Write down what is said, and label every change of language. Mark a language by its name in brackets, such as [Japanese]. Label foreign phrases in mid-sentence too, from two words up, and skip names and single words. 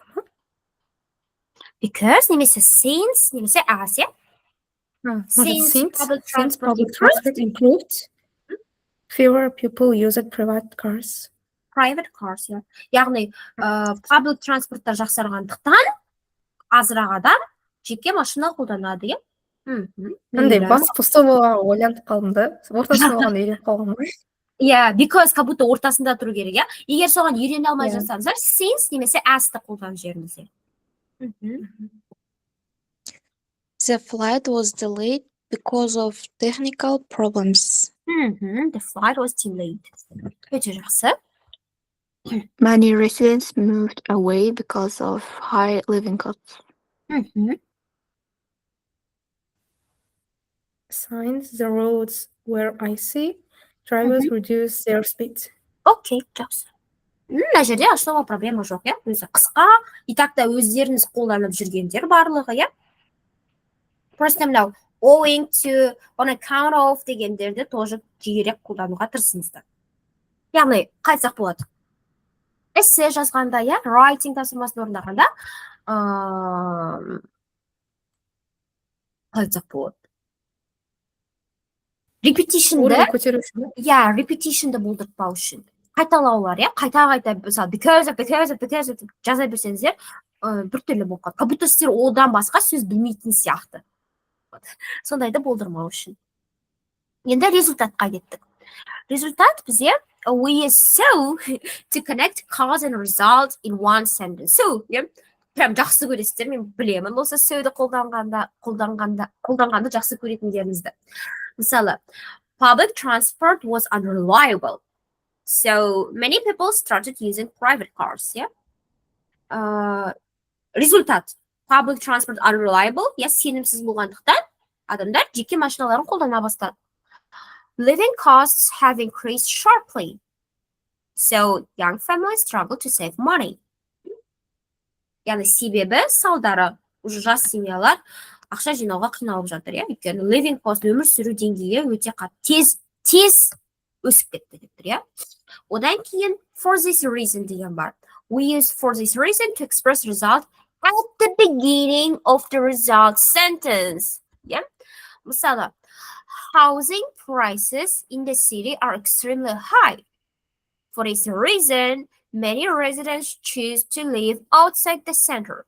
[Kazakh] немесе since, немесе [English] as, yeah. since public public transport improved, fewer people used private cars. Private cars, yeah. [Kazakh] Яғни, [English] public transporттар [Kazakh] жақсарғандықтан азырақ адам жеке машина қолданады, иә. Қандай бас пусто болған ойланып қалдым да. Ортасында болған үйреніп қалғам ғой. [English] Yeah, because [Russian] как будто [Kazakh] ортасында тұру керек, иә. Егер соған үйрене алмай жатсаңыздар, since немесе as-ті қолданып жіберіңіздер. [English] The flight was delayed because of technical problems. The flight was delayed. [Kazakh] Өте жақсы. [English] Many residents moved away because of high living costs. Since the roads were icy, drivers reduced their speed. [Kazakh] Окей, жақсы. Мына жерде ашуға проблема жоқ, иә. Өзі қысқа, [Russian] и так [Kazakh] та өздеріңіз қолданып жүргендер барлығы, иә. Просто мынау [English] owing to, on account of [Kazakh] дегендерді тоже жиірек қолдануға тырысыңыздар. Яғни қайтсақ болады. Эссе жазғанда, я, writing тапсырмасын орындағанда, қайтсақ болады. Repetition'ды, Уровень көтеру үшін. я, repetition'ды болдыртпау үшін. Қайталаулар, я, қайта-қайта, мысалы, [English] because of [Kazakh] жаза берсеңіздер, біртүрлі болып қалады. [Russian] Как будто [Kazakh] сіздер одан басқа сөз білмейтін сияқты. Сондайды болдырмау үшін. Енді результатқа кеттік. Результат бізде [English] we so to connect cause and result in one sentence. So, [Kazakh] прям жақсы көресіздер, мен білемін осы сөйді қолданғанды жақсы көретіндеріңізді. Мысалы, [English] public transport was unreliable. So, many people started using private cars. [Kazakh] Результат. [English] Public transport unreliable. [Kazakh] Сенімсіз болғандықтан адамдар жеке машиналарын қолдана бастады. [English] Living costs have increased sharply. So, young families struggle to save money. [Kazakh] Яғни себебі салдары уже жас семьялар ақша жинауға қиналып жатыр, өйткені [English] living cost, [Kazakh] өмір сүру деңгейі өте тез өсіп кетті деп тұр, Одан кейін [English] for this reason [Kazakh] деген бар. [English] We use for this reason to express result at the beginning of the result sentence. Мысалы, housing prices in the city are extremely high. For this reason, many residents choose to live outside the center.